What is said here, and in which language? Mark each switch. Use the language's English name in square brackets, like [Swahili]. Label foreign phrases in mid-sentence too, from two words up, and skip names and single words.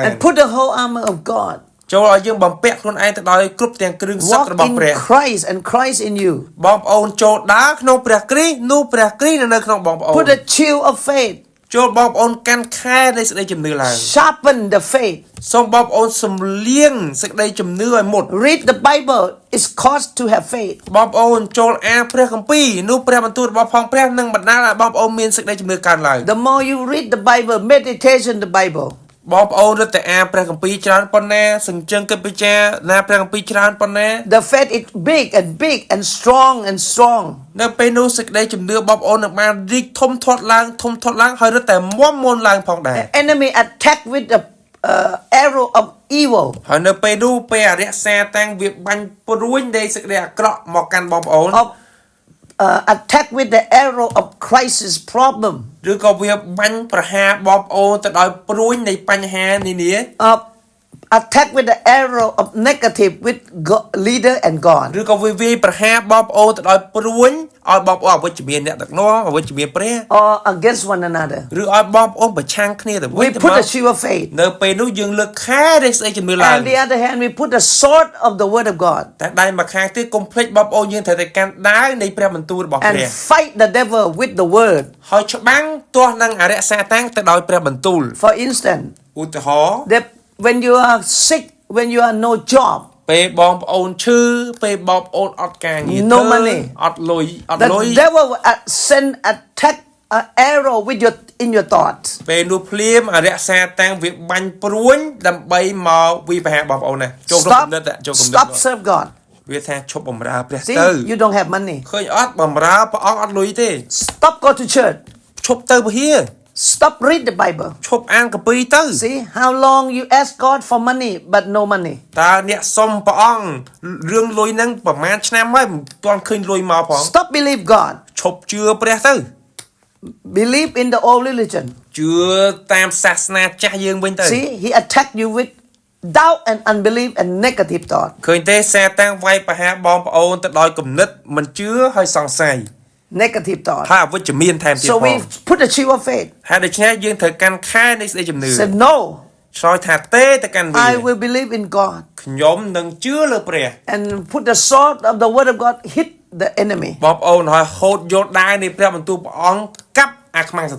[English] And put the whole armor of God. [Khmer] ចូលឲ្យយើងបំពាក់ខ្លួនឯងទៅដោយគ្រប់ទាំងគ្រឿងសឹក [English] Walk [Khmer] របស់ [English] in [Khmer] ព្រះ [English] Christ and Christ in you. [Khmer] បងប្អូនចូលដើរក្នុងព្រះគ្រីស្ទនោះព្រះគ្រីស្ទនៅក្នុងបងប្អូន [English] Put the shield of faith. [Khmer] ចូលបងប្អូនកាន់ខែនៃសេចក្តីជំនឿឡើង [English] Sharpen the faith. [Khmer] សូមបងប្អូនសំលៀងសេចក្តីជំនឿឲ្យមុត [English] Read the Bible. It's cost to have faith. [Khmer] បងប្អូនចូលអានព្រះគម្ពីរនោះព្រះបន្ទូលរបស់ផងព្រះនឹងបណ្ដាលឲ្យបងប្អូនមានសេចក្តីជំនឿកើនឡើង [English] The more you read the Bible, meditation the Bible. [Khmer] បងប្អូនរត់តែអានព្រះគម្ពីរច្រើនប៉ុណ្ណាសញ្ជឹងគិតពិចារណាព្រះគម្ពីរច្រើនប៉ុណ្ណា [English] The faith is big and strong and strong. [Khmer] នៅពេលនោះសេចក្តីជំនឿបងប្អូននឹងបានរីកធំធាត់ឡើងហើយរត់តែមាំមួនឡើងផងដែរ [English] The enemy attack with the arrow of evil. [Khmer] ហើយនៅពេលនោះពេលអរិយសាតាំងវាបាញ់ព្រួយនៃសេចក្តីអាក្រក់មកកាន់បងប្អូន [English] Of attack with the arrow of crisis problem. [Khmer] ឬក៏វាបាញ់ប្រហារបងប្អូនទៅដោយព្រួយនៃបញ្ហានានា [English] Attack with the arrow of negative with God, leader and God. [Khmer] ឬក៏វាវាយប្រហារបងប្អូនទៅដោយព្រួយឲ្យបងប្អូនអវិជ្ជមានអ្នកដឹកនាំអវិជ្ជមានព្រះ [English] Or against one another. [Khmer] ឬឲ្យបងប្អូនប្រឆាំងគ្នាទៅវិញ [English] We [Khmer] ទៅ [English] put [Khmer] មក [English] the shield of faith. [Khmer] នៅពេលនោះយើងលើកខែនៃស្ដីជំនឿឡើង [English] And the other hand, we put the sword of the word of God. [Khmer] តែដៃមួយខាងទៀតកុំភ្លេចបងប្អូនយើងត្រូវតែកាន់ដាវនៃព្រះបន្ទូលរបស់ព្រះ [English] And fight the devil with the word. [Khmer] ហើយច្បាំងទាស់នឹងអរិយសាតាំងទៅដោយព្រះបន្ទូល [English] For instance, [Khmer] ឧទាហរណ៍ [English] that when you are sick, when you are no job, [Khmer] ពេលបងប្អូនឈឺពេលបងប្អូនអត់ការងារ [English] No money. [Khmer] អត់លុយ [English] the devil will send attack an arrow with in your thoughts. [Khmer] ពេលនោះភ្លាមអរិយសាតាំងវាបាញ់ព្រួយដើម្បីមកវិបហាបងប្អូនណាចូលក្នុងគំនិតចូលគំនិត [English] Stop serve God. [Khmer] វាថាឈប់បម្រើព្រះ [English] See, [Khmer] ទៅ [English] you don't have money. [Khmer] ឃើញអត់បម្រើព្រះអង្គអត់លុយទេ [English] Stop go to church. [Khmer] ឈប់ទៅពហិ [English] Stop read the Bible. [Khmer] ឈប់អានកាពីទៅ [English] See how long you ask God for money but no money. [Khmer] តើអ្នកសុំព្រះអង្គរឿងលុយហ្នឹងប្រហែលឆ្នាំហើយមិនទាន់ឃើញលុយមកផង [English] Stop believe God. [Khmer] ឈប់ជឿព្រះទៅ [English] Believe in the old religion. [Khmer] ជឿតាមសាសនាចាស់យើងវិញទៅ [English] See, he attacked you with doubt and unbelief and negative thought. [Khmer] ឃើញទេសាតាំងវាយប្រហារបងប្អូនទៅដោយគំនិតមិនជឿហើយសង្ស័យ [English] negative thought. [Khmer] ហើយអវិជ្ជមានថែមទៀត [English] So [Khmer] ផង [English] we put the shield of faith. [Khmer] ហើយដូច្នេះយើងត្រូវកាន់ខែនៃសេចក្តីជំនឿ [English] Said no, [Khmer] ឆ្លើយថាទេទៅកាន់វា [English] I will believe in God. [Khmer] ខ្ញុំនឹងជឿលើព្រះ [English] And put the sword of the word of God hit the enemy. [Khmer] បងប្អូនហើយហូតយកដាវនៃព្រះបន្ទូលព្រះអង្គកាប់អាខ្មាំងសត្រូវ